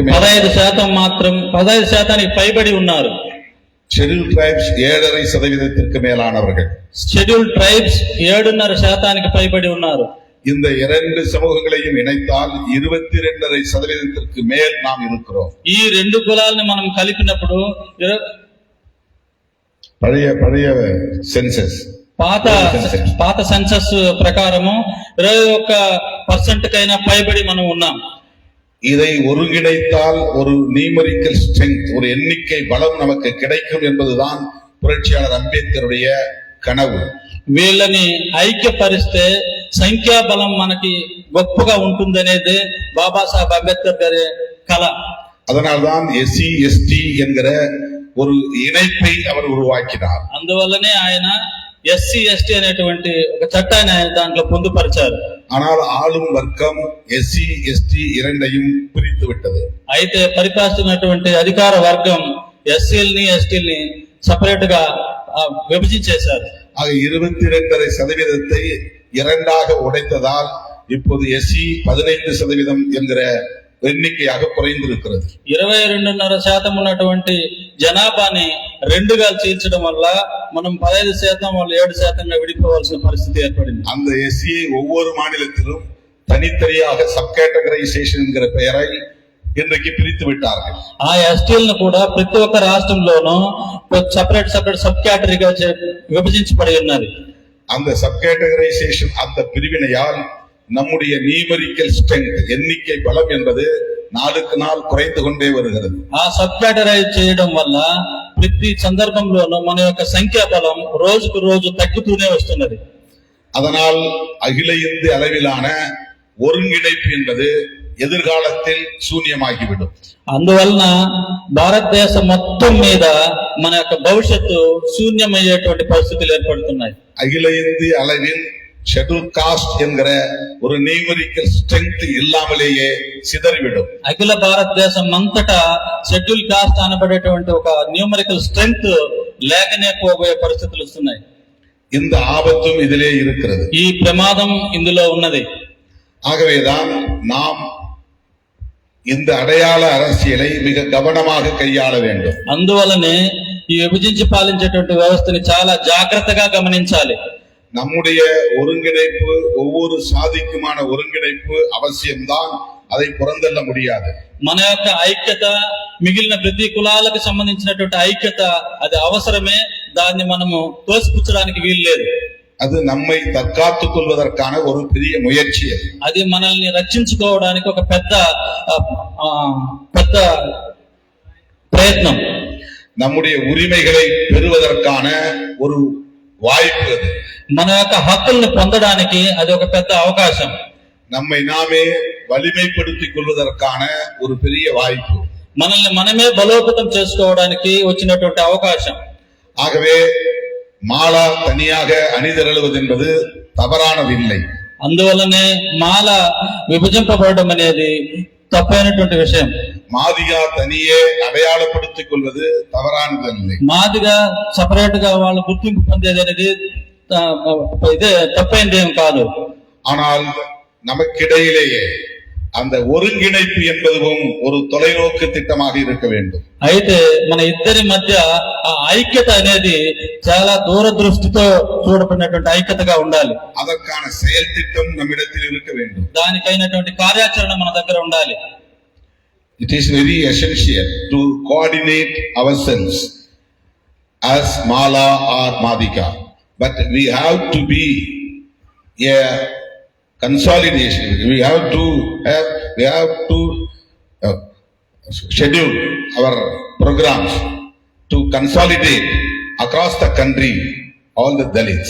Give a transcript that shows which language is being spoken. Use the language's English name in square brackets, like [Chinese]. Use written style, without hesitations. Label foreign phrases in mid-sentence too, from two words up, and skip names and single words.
[Telugu] 15% మాత్రం 15% పైబడి ఉన్నారు. [English] Schedule Tribes [Tamil] 7.5% மேலானவர்கள். [English] Schedule Tribes [Telugu] 7.5% పైబడి ఉన్నారు. [Tamil] இந்த இரண்டு சமூகங்களையும் இணைத்தால் 22.5% மேல் நாம் இருக்கிறோம். [Telugu] ఈ రెండు కులాలను మనం కలిపినప్పుడు [Tamil] பழைய சென்சஸ் [Telugu] పాత సెన్సస్ ప్రకారము 21% కైనా పైబడి మనం ఉన్నాం. [Tamil] இதை ஒருங்கிணைத்தால் ஒரு [English] numerical strength, [Tamil] ஒரு எண்ணிக்கை பலம் நமக்கு கிடைக்கும் என்பதுதான் புரட்சியாளர் அம்பேத்கருடைய கனவு. [Telugu] వీళ్ళని ఐక్యపరిస్తే సంఖ్యాబలం మనకి గొప్పగా ఉంటుందనేది బాబాసాహెబ్ అంబేద్కర్ గారి కళ. [Tamil] அதனால்தான் [English] SC ST [Tamil] என்கிற ஒரு இணைப்பை அவர் உருவாக்கினார். [Telugu] అందువల్లనే ఆయన [English] SC ST [Telugu] అనేటువంటి ఒక చట్టాన్ని ఆయన దాంట్లో పొందుపరిచారు. [Tamil] ஆனால் ஆளும் வர்க்கம் [English] SC ST [Tamil] இரண்டையும் பிரித்து விட்டது. [Telugu] అయితే పరిపాలిస్తున్నటువంటి అధికార వర్గం ఎస్సీల్ని ఎస్టీల్ని సపరేట్ గా విభజించేశారు. [Tamil] ஆக 22.5% இரண்டாக உடைத்ததால் இப்போது எஸ்சி 15% என்கிற எண்ணிக்கையாக குறைந்திருக்கிறது. [Telugu] 22.5% ఉన్నటువంటి జనాభాని రెండుగా చీల్చడం వల్ల మనం 15% వాళ్ళు 7%గా విడిపోవాల్సిన పరిస్థితి ఏర్పడింది. [Tamil] அந்த எஸ்சியை ஒவ்வொரு மாநிலத்திலும் தனித்தனியாக [English] sub categorisation [Tamil] என்கிற பெயரை இன்றைக்கு பிரித்து விட்டார்கள். [Telugu] ఆ ఎస్టీలను కూడా ప్రతి ఒక్క రాష్ట్రంలోనూ [English] separate sub [Telugu] కేటగిరీగా విభజించబడి ఉన్నది. [Tamil] அந்த [English] sub categorisation, [Tamil] அந்த பிரிவினையால் நம்முடைய [English] numerical strength, [Tamil] எண்ணிக்கை பலம் என்பது நாளுக்கு நாள் குறைந்து கொண்டே வருகிறது. [Telugu] ఆ [English] sub categorise [Telugu] చేయడం వల్ల ప్రతి సందర్భంలోనూ మన యొక్క సంఖ్యా బలం రోజుకు రోజు తగ్గుతూనే వస్తున్నది. [Tamil] அதனால் அகில இந்திய அளவிலான ஒருங்கிணைப்பு என்பது எதிர்காலத்தில் சூன்யமாகிவிடும். [Telugu] అందువలన భారతదేశం మొత్తం మీద మన యొక్క భవిష్యత్తు శూన్యమయ్యేటువంటి పరిస్థితులు ఏర్పడుతున్నాయి. [Tamil] அகில இந்திய அளவில் [English] Schedule Caste [Tamil] என்கிற ஒரு [English] numerical strength [Tamil] இல்லாமலேயே சிதறிவிடும். [Telugu] అఖిల భారతదేశం అంతటా [English] Schedule Caste [Telugu] అనబడేటువంటి ఒక [English] numerical strength [Telugu] లేకనే పోబోయే పరిస్థితులు వస్తున్నాయి. [Tamil] இந்த ஆபத்தும் இதிலே இருக்கிறது. [Telugu] ఈ ప్రమాదం ఇందులో ఉన్నది. [Tamil] ஆகவேதான் நாம் இந்த அடையாள அரசியலை மிக கவனமாக கையாள வேண்டும். [Telugu] అందువలనే ఈ విభజించి పాలించేటువంటి వ్యవస్థని చాలా జాగ్రత్తగా గమనించాలి. [Tamil] நம்முடைய ஒருங்கிணைப்பு ஒவ்வொரு சாதிக்குமான ஒருங்கிணைப்பு அவசியம்தான், அதை புறந்தள்ள முடியாது. [Telugu] మన యొక్క ఐక్యత మిగిలిన ప్రతి కులాలకు సంబంధించినటువంటి ఐక్యత అది అవసరమే, దాన్ని మనము తోసిపుచ్చడానికి వీల్లేదు. [Tamil] அது நம்மை தற்காத்துக் கொள்வதற்கான ஒரு பெரிய முயற்சி. [Telugu] అది మనల్ని రక్షించుకోవడానికి ఒక పెద్ద ప్రయత్నం. [Tamil] நம்முடைய உரிமைகளை பெறுவதற்கான ஒரு வாய்ப்பு அது. [Telugu] మన యొక్క హక్కుల్ని పొందడానికి అది ఒక పెద్ద అవకాశం. [Tamil] நம்மை நாமே வலிமைப்படுத்திக் கொள்வதற்கான ஒரு பெரிய வாய்ப்பு. [Telugu] మనల్ని మనమే బలోపేతం చేసుకోవడానికి వచ్చినటువంటి అవకాశం. [Tamil] ஆகவே மாலா தனியாக அணிதிரளுவது என்பது தவறானதில்லை. [Telugu] అందువల్లనే మాల విభజింపబడడం అనేది తప్పైనటువంటి విషయం. [Tamil] மாதிகா தனியே அடையாளப்படுத்திக் கொள்வது தவறானதில்லை. [Telugu] మాదిగా సపరేట్ గా వాళ్ళు గుర్తింపు పొందేది అనేది ఇదే తప్పైందేం కాదు. [Tamil] ஆனால் நமக்கிடையிலேயே அந்த ஒருங்கிணைப்பு என்பதும் ஒரு தொலைநோக்கு திட்டமாக இருக்க வேண்டும். [Telugu] అయితే మన ఇద్దరి మధ్య ఆ ఐక్యత అనేది చాలా దూరదృష్టితో చూడబడినటువంటి ఐక్యతగా ఉండాలి. [Tamil] அதற்கான செயல் திட்டம் நம்மிடத்தில் இருக்க வேண்டும். [Telugu] దానికైనటువంటి కార్యాచరణ మన దగ్గర ఉండాలి. [English] It is very essential to coordinate ourselves as Mala or Madhika, but we have to be a consolidation. We have to schedule our programs to consolidate across the country all the Dalits.